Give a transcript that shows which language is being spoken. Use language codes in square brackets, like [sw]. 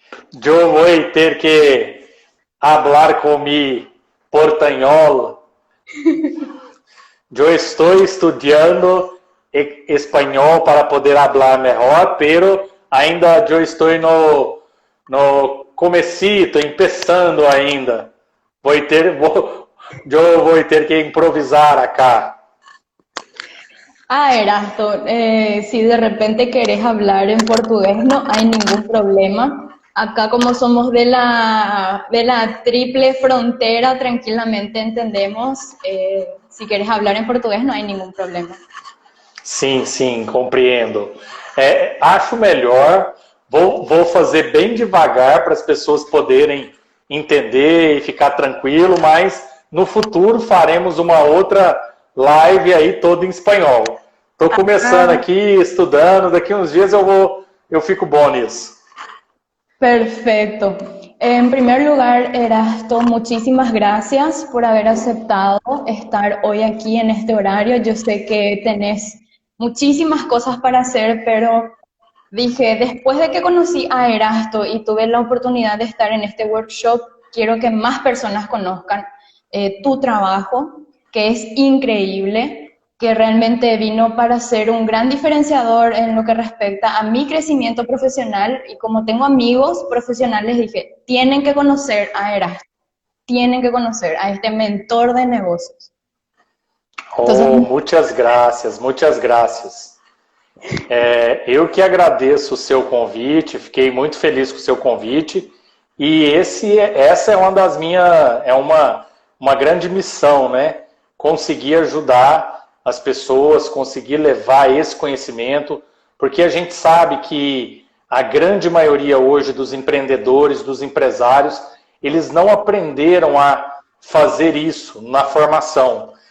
[es] Yo voy a [pt] ter [es] que hablar con mi portañol. Yo estoy estudiando espanhol para poder hablar mejor, pero [pt] ainda [es] yo estoy no comecito, empezando ainda. [pt] Eu vou ter que improvisar [es] acá. Erasto, si de repente querés hablar en portugués, no hay ningún problema. Acá como somos de la triple frontera, tranquilamente entendemos. Si querés hablar en portugués, no hay ningún problema. [pt] Sim, compreendo. Acho melhor, vou fazer bem devagar para as pessoas poderem entender e ficar tranquilo, mas no futuro faremos uma outra live aí toda em espanhol. Estou começando aqui, estudando, daqui uns dias eu fico bom nisso. [es] Perfecto. En primer lugar, Erasto, muchísimas gracias por haber aceptado estar hoy aquí en este horario. Yo sé que tenés muchísimas cosas para hacer, pero dije, después de que conocí a Erasto y tuve la oportunidad de estar en este workshop, quiero que más personas conozcan tu trabajo, que es increíble, que realmente vino para ser un gran diferenciador en lo que respecta a mi crecimiento profesional, y como tengo amigos profesionales, dije, tienen que conocer a Erasto, tienen que conocer a este mentor de negocios. Entonces, [pt] Muitas graças, muitas graças. Eu que agradeço o seu convite, fiquei muito feliz com o seu convite, e essa é uma das minhas, uma grande missão, né? Conseguir ajudar as pessoas, conseguir levar esse conhecimento, porque a gente sabe que a grande maioria hoje dos empreendedores, dos empresários, eles não aprenderam a fazer isso na formação.